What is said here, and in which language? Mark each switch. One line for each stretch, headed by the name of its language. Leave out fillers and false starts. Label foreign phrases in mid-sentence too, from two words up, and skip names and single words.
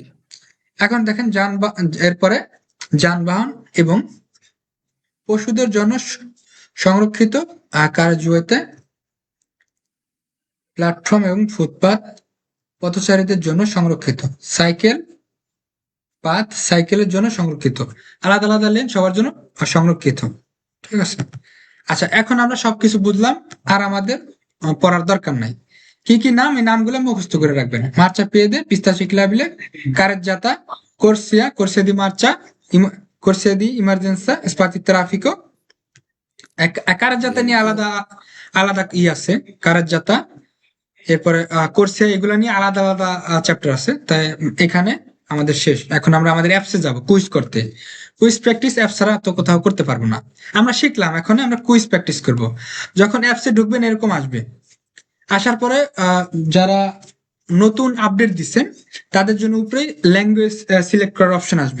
Bangla: এখন দেখেন এরপরে যানবাহন এবং পশুদের জন্য সংরক্ষিত কারজুয়েতে প্ল্যাটফর্ম এবং ফুটপাত পথচারীদের জন্য সংরক্ষিত, সাইকেলের জন্য সংরক্ষিত, আলাদা আলাদা লেন সবার জন্য সংরক্ষিত, ঠিক আছে? আচ্ছা, এখন আমরা সবকিছু বুঝলাম, আর আমাদের পড়ার দরকার নাই। কি কি নাম, এই নামগুলো মুখস্থ করে রাখবেন।
Italian: marciapiede, pista ciclabile, carreggiata, corsia di marcia, corsia di emergenza, spazio traffico।
Bangla: কারেজ্জাতা নিয়ে আলাদা আলাদা আছে, কারেজ্জাতা, এরপরে কোর্সিয়া, এগুলো নিয়ে আলাদা আলাদা চ্যাপ্টার আছে। তাই এখানে আমাদের শেষ। এখন আমরা আমাদের অ্যাপসে যাব কুইজ করতে। কুইজ প্র্যাকটিস অ্যাপ ছাড়া তো কোথাও করতে পারবো না। আমরা শিখলাম, এখন আমরা কুইজ প্র্যাকটিস করব। যখন অ্যাপসে ঢুকবেন এরকম আসবে, আসার পরে যারা নতুন আপডেট দিচ্ছেন তাদের জন্য উপরে ল্যাঙ্গুয়েজ সিলেক্ট করার অপশন আসবে।